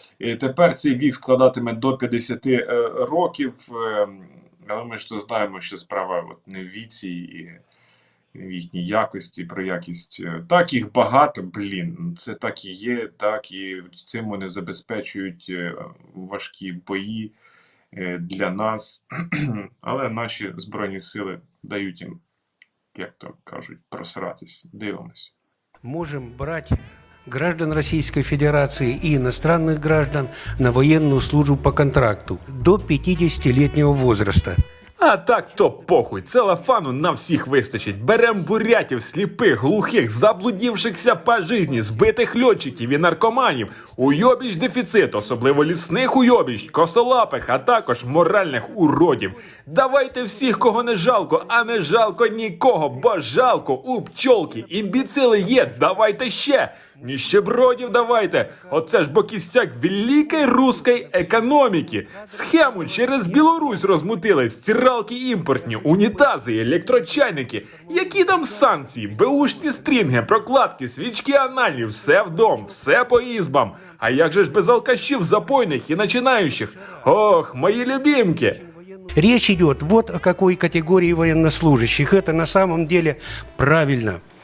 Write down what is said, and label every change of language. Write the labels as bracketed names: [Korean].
[Ukrainian] І тепер цей вік складатиме до 50 років, але ми ж то знаємо, що справа не в віці і в їхній якості, про якість. Так, їх багато, це так і є, так, і цим вони забезпечують важкі бої для нас, але наші Збройні сили дають їм, як то кажуть, просратись. Дивимось. [Russian] Можем брать граждан Российской Федерации и иностранных граждан на военную службу по контракту до 50-летнего возраста. [Ukrainian] А так то похуй, целофану на всіх вистачить. Берем бурятів, сліпих, глухих, заблудівшихся по житті, збитих льотчиків і наркоманів, уйобіч дефіцит, особливо лісних уйобіч, косолапих, а також моральних уродів. Давайте всіх, кого не жалко, а не жалко нікого, бо жалко у пчолки, імбіцили є, давайте ще. Ніщебродів давайте. Оце ж бо кістяк великої руської економіки. Схему через Білорусь розмутили, стиралки імпортні, унітази, електрочайники. Які там санкції, беушні стрінги, прокладки, свічки анальні, все в дом, все по ізбам. А як же ж без алкашів, запойних і начинаючих? Ох, мої любимки. [Russian] Речь идет вот о какой категории военнослужащих. Это на самом деле правильно.